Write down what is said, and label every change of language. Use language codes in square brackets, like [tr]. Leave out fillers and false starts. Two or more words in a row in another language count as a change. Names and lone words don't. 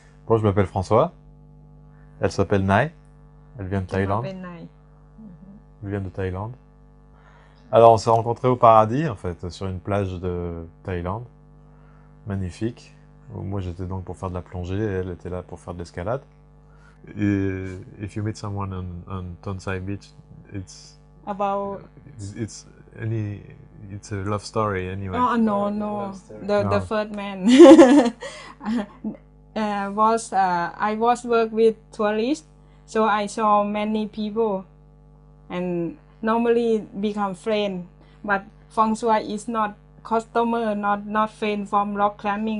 [fr] Moi, je m'appelle François. Elle s'appelle Nai. Elle vient de [th] ชื่อน้อง [fr] Thaïlande. [th] เป็นไน [fr] Elle vient de Thaïlande. Alors, on s'est rencontrés au paradis, en fait, sur une plage de Thaïlande. Magnifique. Où moi, j'étais donc pour faire de la plongée et elle était là pour faire de l'escalade. [en] Et if you meet someone on Tonsai Beach, it's about it's any it's a love story anyway. oh no the No. first man was I was work with tourists, so I saw many people and normally become friend, but Feng Shui is not customer, not friend from rock climbing.